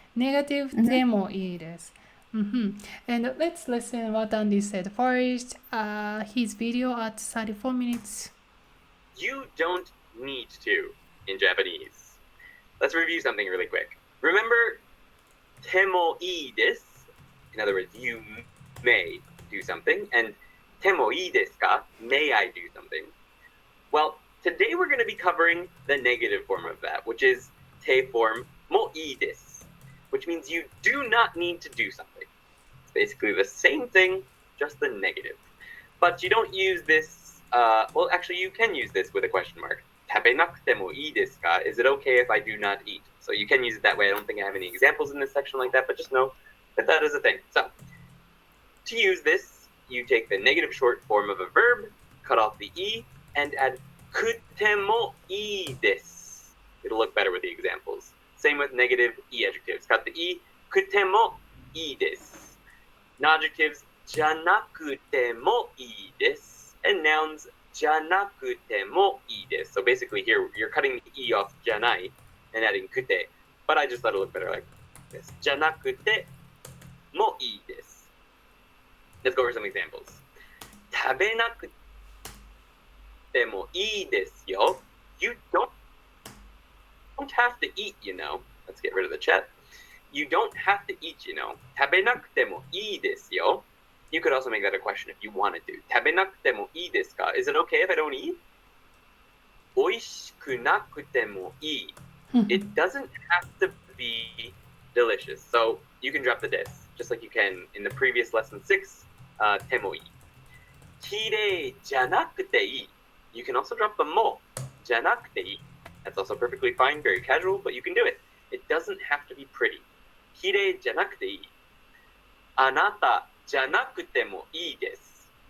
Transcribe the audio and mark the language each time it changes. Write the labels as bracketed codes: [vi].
[ja] Negative てもいいです。 [en] And let's listen what Andy said first. His video at 34 minutes. You don't need to in Japanese. Let's review something really quick. Remember, [ja] てもいいです. [en] In other words, you may do something. [ja] And てもいいですか? [en] May I do something? Well, today we're going to be covering the negative form of that, which is て form [ja] もいいです, [en] which means you do not need to do something. It's basically the same thing, just the negative. But you don't use this, well, actually you can use this with a question mark. [ja] 食べなくてもいいですか? [en] Is it okay if I do not eat? So you can use it that way. I don't think I have any examples in this section like that, but just know that that is a thing. So to use this, you take the negative short form of a verb, cut off the e, and add [ja] くてもいいです. [en] It'll look better with the examples. Same with negative e adjectives. Cut the e, [ja] くてもいいです. [en] Non-adjectives, [ja] じゃなくてもいいです. [en] And nouns, [ja] じゃなくてもいいです. [en] So basically here, you're cutting the e off じゃない and adding くて. But I just thought it looked better like this. [ja] じゃなくてもいいです. [en] Let's go over some examples. [ja] 食べなくてもいいですよ. [en] You don't have to eat, you know. Let's get rid of the chat. You don't have to eat, you know. [ja] 食べなくてもいいですよ. [en] You could also make that a question if you wanted to. [ja] 食べなくてもいいですか? [en] Is it okay if I don't eat? [ja] おいしくなくてもいい. [en] It doesn't have to be delicious. So you can drop the des, just like you can in the previous lesson 6, [ja] てもいい. きれいじゃなくていい. [en] You can also drop the も [ja] じゃなくていい. [en] That's also perfectly fine, very casual, but you can do it. It doesn't have to be pretty. [ja] きれいじゃなくていい.あなたじゃなくてもいいです.